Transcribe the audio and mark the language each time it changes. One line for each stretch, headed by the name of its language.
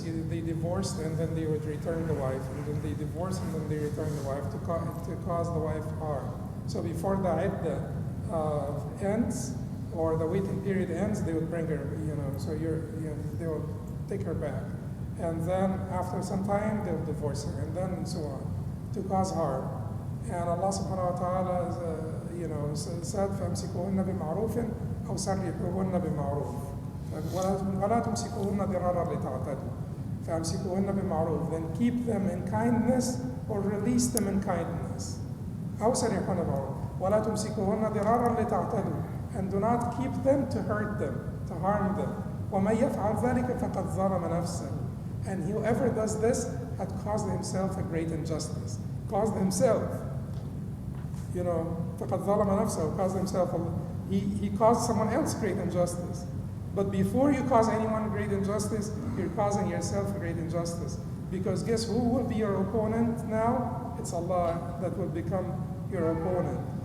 English: They divorced and then they would return the wife, and then they divorced and then they return the wife to cause the wife harm. So before the iddah ends or the waiting period ends, they would bring her. So they will take her back, and then after some time they will divorce her, and then so on, to cause harm. And Allah subhanahu wa ta'ala said,
Arabic: فَأَمْسِكُوهُنَّ بِمَعْرُوفٍ أَوْ سَرِّحُوهُنَّ بِمَعْرُوفٍ وَلَا تُمْسِكُوهُنَّ ضِرَارًا لِتَعْتَدُوا فَأَمْسِكُوهُنَّ بِمَعْرُوفٍ.
English: Then keep them in kindness or release them in kindness.
Arabic: أَوْ سَرِّحُوهُنَّ بِمَعْرُوفٍ وَلَا تُمْسِكُوهُنَّ ضِرَارًا لِتَعْتَدُوا.
English: And do not keep them to hurt them, to harm them.
Arabic: وَمَنْ يَفْعَلْ ذَلِكَ فَقَدْ ظَلَمَ نَفْسَهُ.
English: And whoever does this had caused himself a great injustice. Caused himself.
Arabic: فَقَدْ ظَلَمَ نَفْسَهُ,
English: caused himself. He caused someone else great injustice. But before you cause anyone great injustice, you're causing yourself a great injustice. Because guess who will be your opponent now? It's Allah that will become your opponent.